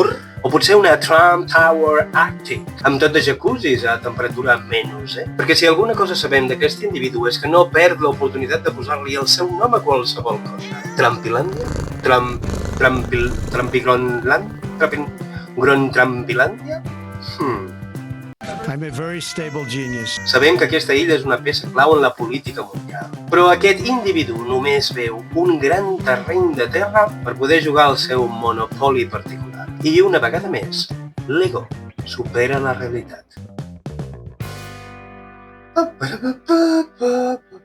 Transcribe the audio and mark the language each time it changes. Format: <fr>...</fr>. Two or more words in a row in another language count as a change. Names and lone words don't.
<ca>O potser una Trump Tower Arctic, amb tot de jacuzzis a temperatura menys, Perquè si alguna cosa sabem d'aquest individu és que no perd l'oportunitat de posar-li el seu nom a qualsevol cosa. Trumpilàndia? Grontrumpilàndia?</ca> <en>I'm a very stable genius.</en> <ca>Sabem que aquesta illa és una peça clau en la política mundial, però aquest individu només veu un gran terreny de terra per poder jugar al seu monopoli particular. I una vegada més, l'ego supera la realitat.</ca>